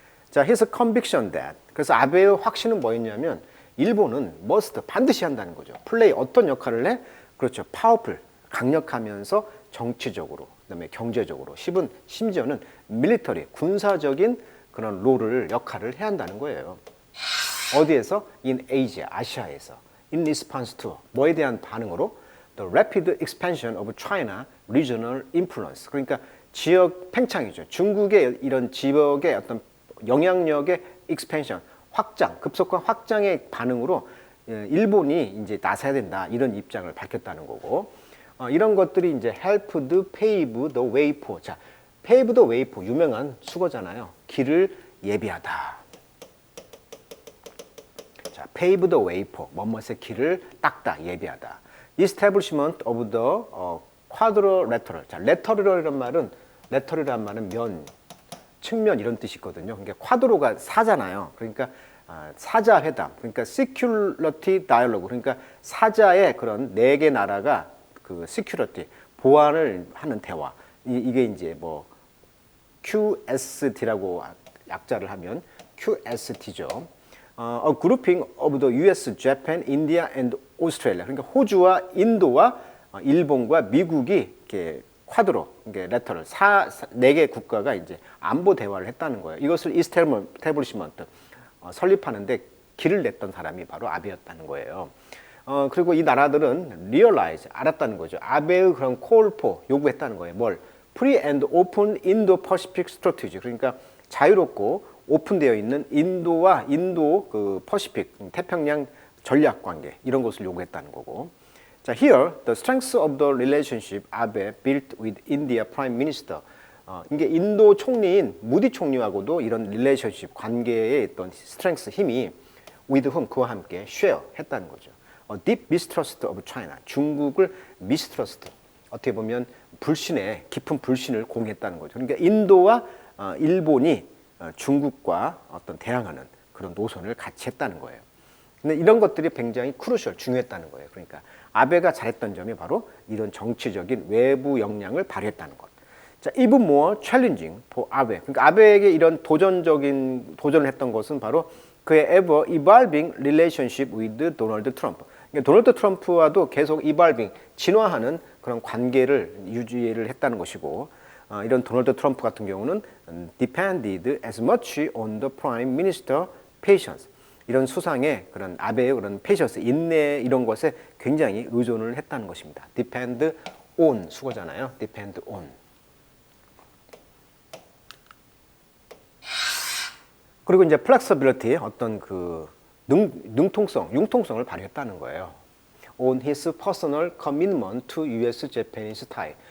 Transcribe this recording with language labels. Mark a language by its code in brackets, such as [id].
[ko] 자, [en] his conviction that [ko] 그래서 아베의 확신은 뭐였냐면 일본은 must 반드시 한다는 거죠. 플레이 어떤 역할을 해? 그렇죠. 파워풀 강력하면서 정치적으로 그다음에 경제적으로 심지어는 밀리터리 군사적인 그런 롤을 역할을 해야 한다는 거예요. 어디에서? [en] In Asia [ko] 아시아에서 [en] in response to [ko] 뭐에 대한 반응으로 [en] the rapid expansion of China regional influence [ko] 그러니까 지역 팽창이죠. 중국의 이런 지역의 어떤 영향력의 expansion 확장 급속한 확장의 반응으로 일본이 이제 나서야 된다 이런 입장을 밝혔다는 거고 이런 것들이 이제 [en] helped pave the way for [ko] 자 [en] pave the way for [ko] 유명한 수거잖아요. 길을 예비하다. 자 [en] pave the way for [ko] 뭐뭇의 길을 닦다 예비하다. [en] Establishment of the quadrilateral. [ko] 자, lateral이란 말은 면, 측면 이런 뜻이 있거든요. 그러니까 쿼드로가 사잖아요. 그러니까 사자 회담. [en] 그러니까 security dialogue. [ko] 그러니까 사자의 그런 네 개 나라가 그 security 보안을 하는 대화. 이게 이제 뭐 QST라고 약자를 하면 QST죠. [en] A grouping of the US, Japan, India and Australia. [ko] 그러니까 호주와 인도와 일본과 미국이 이렇게 쿼드로, 이게 레터럴 네 개 국가가 이제 안보 대화를 했다는 거예요. 이것을 이스태블리시먼트 설립하는데 길을 냈던 사람이 바로 아베였다는 거예요. 그리고 이 나라들은 realize 알았다는 거죠. 아베의 그런 콜포 요구했다는 거예요. 뭘? [en] Free and open Indo-Pacific strategy. [ko] 그러니까 자유롭고 오픈되어 있는 인도 그 퍼시픽 태평양 전략 관계 이런 것을 요구했다는 거고. [en] 자, here the strength of the relationship Abe built with India Prime Minister. [ko] 이게 인도 총리인 무디 총리하고도 이런 릴레이션십 관계에 있던 스트렝스 힘이 [en] with whom [ko] 그와 함께 share 했다는 거죠. [en] deep mistrust of China. [ko] 중국을 [en] mistrust. [ko] 어떻게 보면 깊은 불신을 공유했다는 거죠. 그러니까 인도와 일본이 중국과 어떤 대항하는 그런 노선을 같이 했다는 거예요. 근데 이런 것들이 굉장히 크루셜, 중요했다는 거예요. 그러니까 아베가 잘했던 점이 바로 이런 정치적인 외부 역량을 발휘했다는 것. [en] 자, even more challenging for 아베. [ko] 그러니까 아베에게 이런 도전을 했던 것은 바로 그의 [en] ever evolving relationship with [ko] 도널드 트럼프. 그러니까 도널드 트럼프와도 계속 evolving, 진화하는 그런 관계를 유지를 했다는 것이고, 이런 도널드 트럼프 같은 경우는 [en] depended as much on the prime minister patience. [ko] 이런 수상의 그런 아베의 그런 patience, 인내 이런 것에 굉장히 의존을 했다는 것입니다. [en] depend on [ko] 수거잖아요. [en] depend on. [ko] 그리고 이제 flexibility 어떤 그 융통성을 발휘했다는 거예요. [en] On his personal commitment to U.S.-Japanese tie.